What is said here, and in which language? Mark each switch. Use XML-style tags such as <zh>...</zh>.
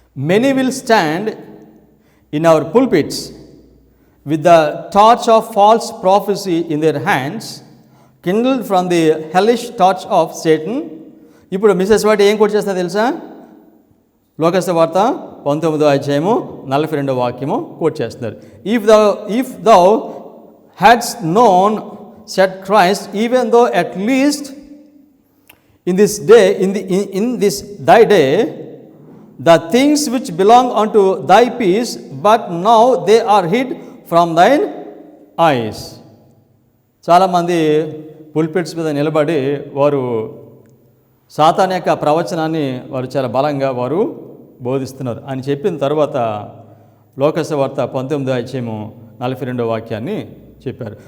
<en>Many will stand in our pulpits with the torch of false prophecy in their hands, kindled from the hellish torch of Satan.</en> <te>ఇప్పుడు missus white ఏం coat చేస్తుందో తెలుసా? Locus వార్త 19:42 వాక్యము coat చేస్తున్నారు.</te> <en>If thou hadst known, said Christ, even though at least in this day, in this thy day, the things which belong unto thy peace, but now they are hid from thine eyes.</en> <te>చాలామంది పుల్పిట్స్ మీద నిలబడి వారు సాతాన్ యొక్క ప్రవచనాన్ని వారు చాలా బలంగా వారు బోధిస్తున్నారు అని చెప్పిన తర్వాత లోకసువార్త 19:42 వాక్యాన్ని చెప్పారు.</te>